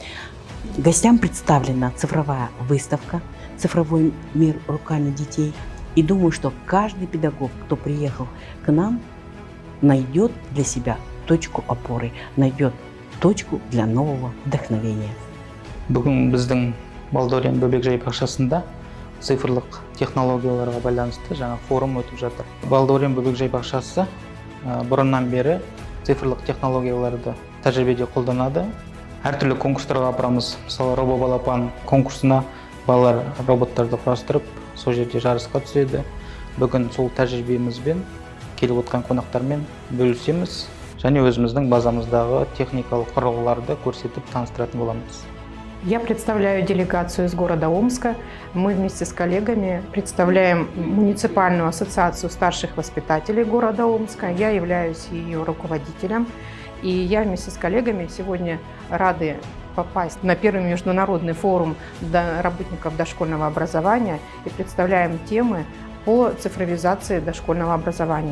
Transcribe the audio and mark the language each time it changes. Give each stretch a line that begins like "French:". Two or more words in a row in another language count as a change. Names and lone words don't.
Russian: Гостям представлена цифровая выставка «Цифровой мир руками детей». И думаю, что каждый педагог, кто приехал к нам, найдет для себя точку опоры, найдет точку для нового вдохновения.
Kazakh: Бүгін біздің Балдурен бөбекжай бақшасында цифрлық технологияларға байланысты жаңа форум өтіп жатыр. Балдурен бөбекжай бақшасы бұрыннан бері цифрлық технологияларды тәжірибеде қолданады. Әртүрлі конкурстарға апарамыз. Мысалы, робо-балапан конкурсына балалар роботтарды құрастырып, сол жерде жарысқа түседі. Бүгін сол тәжірибемізбен келіп отқан қонақтармен бөлісеміз және өзіміздің базамыздағы техникалық құрылғыларды көрсетіп таныстыратын боламыз.
Russian: Я представляю делегацию из города Омска. Мы вместе с коллегами представляем муниципальную ассоциацию старших воспитателей города Омска. Я являюсь ее руководителем. И я вместе с коллегами сегодня рады попасть на первый международный форум работников дошкольного образования и представляем темы по цифровизации дошкольного образования.